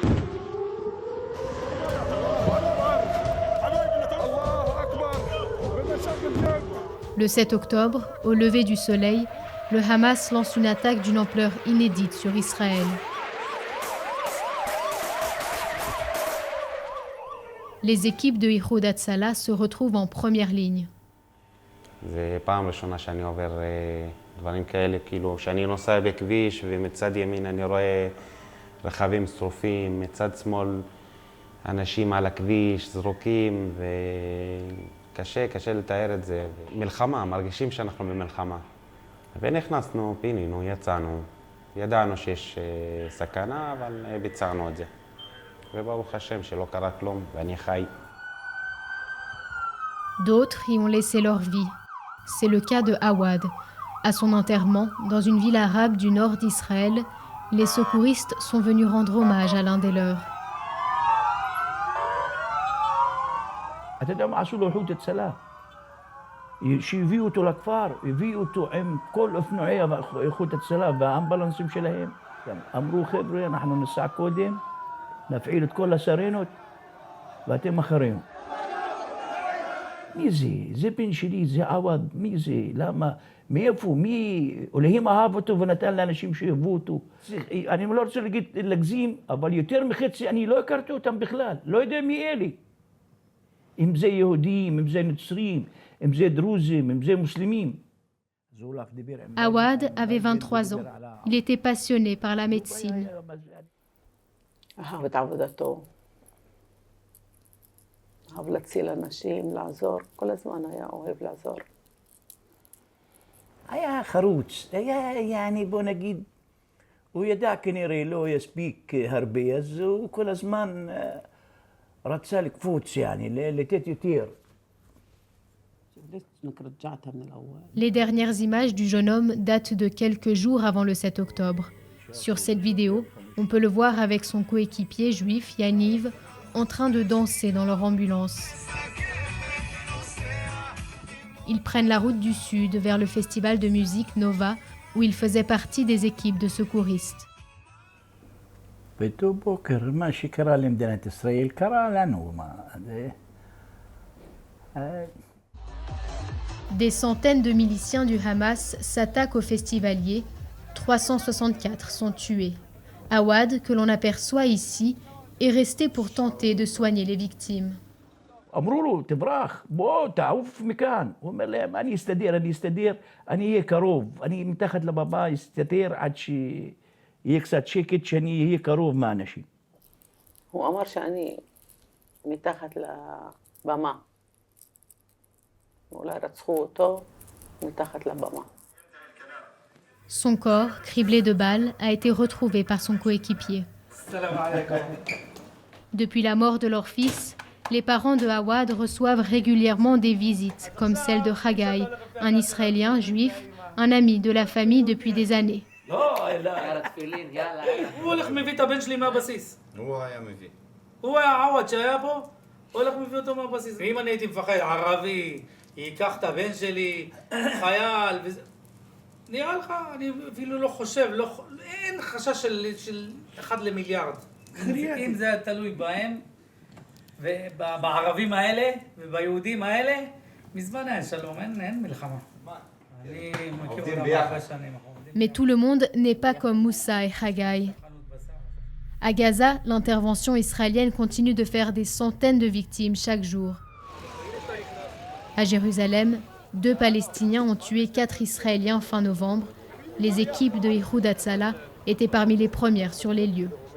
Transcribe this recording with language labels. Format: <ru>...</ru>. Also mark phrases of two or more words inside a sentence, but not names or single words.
<fr>Le 7 octobre, au lever du soleil, le Hamas lance une attaque d'une ampleur inédite sur Israël. Les équipes de Ihoud Hatzalah se retrouvent en première ligne.</fr> <he>זו פעם ראשונה שאני עובר דברים כאלה, כאילו, שאני נוסע בכביש ומצד ימין אני רואה רכבים שרופים, מצד שמאל אנשים על הכביש, זרוקים, וקשה לתאר את זה. מלחמה, מרגישים שאנחנו במלחמה. ונכנסנו, פינינו, יצאנו, ידענו שיש סכנה, אבל ביצענו את זה. וברוך השם שלא קרה כלום, ואני חי.</he> <fr>D'autres y ont laissé leur vie. C'est le cas de Awad. À son enterrement, dans une ville arabe du nord d'Israël, les secouristes sont venus rendre hommage à l'un des leurs.</fr> <he>אתה יודע מה עשו לו איחוד הצלה? שהביאו אותו לכפר, הביאו אותו עם כל אופנועי איחוד הצלה והאמבולנסים שלהם. אמרו חבר'ה, אנחנו נסע קודם, נפעיל את כל הסרנות ואתם אחרינו. מי זה? זה בן שלי, זה עווד, מי זה? למה? מאיפה? מי? אלוהים אהב אותו ונתן לאנשים שאהבו אותו. אני לא רוצה להגזים, אבל יותר מחצי אני לא הכרתי אותם בכלל, לא יודע מי אלה. אם זה יהודים, אם זה נוצרים, אם זה דרוזים, אם זה מוסלמים.</he> <fr>Awad avait 23 ans. Il était passionné par la médecine. אהב את עבודתו. אהב להציל אנשים, לעזור. כל הזמן היה אוהב לעזור. היה חרוץ, היה, בוא נגיד, הוא ידע כנראה לא יספיק הרבה, אז הוא כל הזמן רצה לקפוץ, לתת יותר. Les dernières images du jeune homme datent de quelques jours avant le 7 octobre. Sur cette vidéo, on peut le voir avec son coéquipier juif Yaniv en train de danser dans leur ambulance. Ils prennent la route du sud vers le festival de musique Nova où il faisait partie des équipes de secouristes.</fr> <he>באותו בוקר, מה שקרה למדינת ישראל קרה לנו.</he> <fr>Des centaines de miliciens du Hamas s'attaquent aux festivaliers. 364 sont tués. Awad, que l'on aperçoit ici, est resté pour tenter de soigner les victimes.</fr> <he>אמרו לו, תברח, בוא, תעוף מכאן. הוא אומר להם, אני אסתדר, אני אהיה קרוב. אני מתחת לבמה אסתתר עד שיהיה קצת שקט, שאני אהיה קרוב מהאנשים. הוא אמר שאני מתחת לבמה. אולי רצחו אותו מתחת לבמה.</he> <fr>Son corps, criblé de balles, a été retrouvé par son coéquipier. Depuis la mort de leur fils, les parents de Awad reçoivent régulièrement des visites, comme celle de Haggai, un Israélien juif, un ami de la famille depuis des années.</fr> <he>נראה לך, אני אפילו לא חושב, אין חשש של 1 למיליארד. אם זה תלוי בהם, ובערבים האלה, וביהודים האלה, מזמן אין שלום, אין מלחמה. אני מכיר אותם הרבה שנים.</he> <fr>Mais tout le monde n'est pas comme Moussa et Haggai. À Gaza, l'intervention israélienne continue de faire des centaines de victimes chaque jour. À Jérusalem, 2 Palestiniens ont tué 4 Israéliens fin novembre. Les équipes de Ihoud Hatzalah étaient parmi les premières sur les lieux.</fr>